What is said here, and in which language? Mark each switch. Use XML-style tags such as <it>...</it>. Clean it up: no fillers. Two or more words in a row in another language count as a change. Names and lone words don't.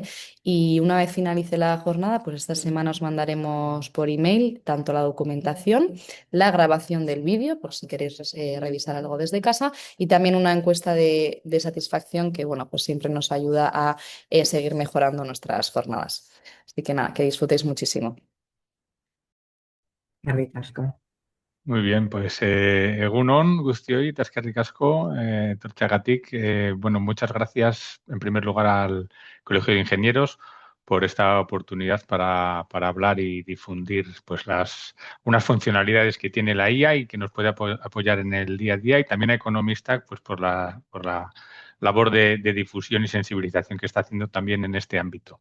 <es>Y una vez finalice la jornada, pues esta semana os mandaremos por email tanto la documentación, la grabación del vídeo, por si queréis revisar algo desde casa, y también una encuesta de satisfacción que, bueno, pues siempre nos ayuda a seguir mejorando nuestras jornadas. Así que nada, que disfrutéis muchísimo. Qué ricasco. Muy bien, pues</es> <eu>egunon, guztioi, eta eskerrik asko, etortzeagatik.</eu> <es>Bueno, muchas gracias en primer lugar al Colegio de Ingenieros por esta oportunidad para hablar y difundir pues unas funcionalidades que tiene la IA y que nos puede apoyar en el día a día, y también a Economista pues por la labor de difusión y sensibilización que está haciendo también en este ámbito.</es>